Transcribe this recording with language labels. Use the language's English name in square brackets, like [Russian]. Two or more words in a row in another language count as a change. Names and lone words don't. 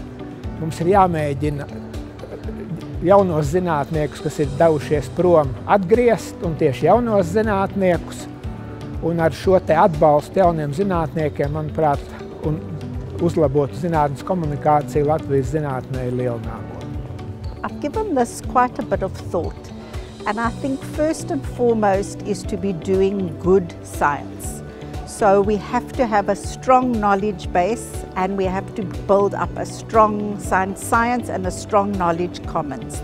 [Latvian] Mums ir jāmēģina jaunos zinātniekus, kas ir devušies prom, atgriezt, un tieši jaunos zinātniekus. Un ar šo te atbalstu jauniem zinātniekiem, manuprāt, un uzlabotu zinātnes komunikāciju Latvijas zinātnē ir liela nākotne. [English] I've given this quite a bit of thought, and I think first and foremost is to be doing good science. So we have to have a strong knowledge base and we have to build up a strong science and a strong knowledge commons.